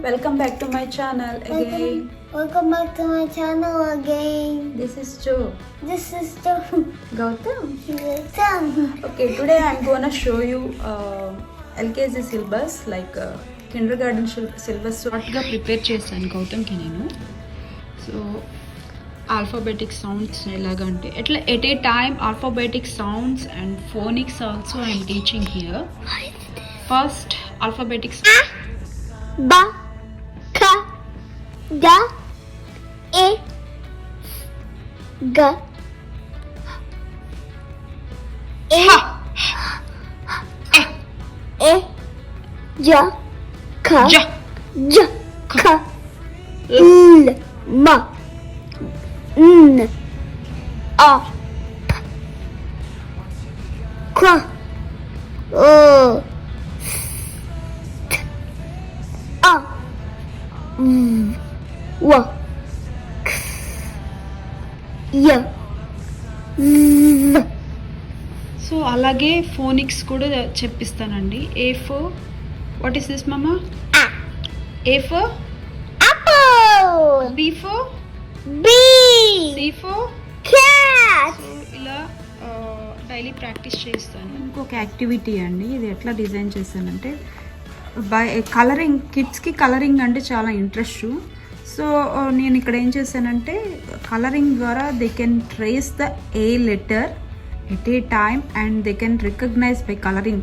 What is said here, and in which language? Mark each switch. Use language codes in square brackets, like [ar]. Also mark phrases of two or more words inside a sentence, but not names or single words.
[en] welcome back to my channel again. Welcome back to my channel again. This is Joe. This is the Gautam. Gautam. Okay, today I'm gonna show you LKG syllabus, like kindergarten syllabus. short-ga prepare [te] చేశాను గౌతమ్కి నేను. [en] so alphabetic sounds [te] ఎలాగంటే ఎట్లా [en] at a time alphabetic sounds and phonics also I'm teaching here. first alphabetic Ba. Ka. Da. E. Ga. E. E. Ja. Ka. Ja. Ja. Ka. L. Ma. N. A. P. Ka. O. A. W. K. Y. Z. [te] సో అలాగే ఫోనిక్స్ కూడా చెప్పిస్తానండి. [en] A for, what is this mama? A for, Apple. B for, B. C for. Cat. [te] ఇలా [en] daily practice [te] చేస్తాను. ఇంకొక యాక్టివిటీ అండి, ఇది ఎట్లా డిజైన్ చేశానంటే [en] by coloring. kids-ki coloring [te] అంటే చాలా ఇంట్రెస్ట్. [en] సో [te] నేను ఇక్కడ ఏం చేశానంటే [en] కలరింగ్ ద్వారా they can trace the A letter at a time and they can recognize by coloring.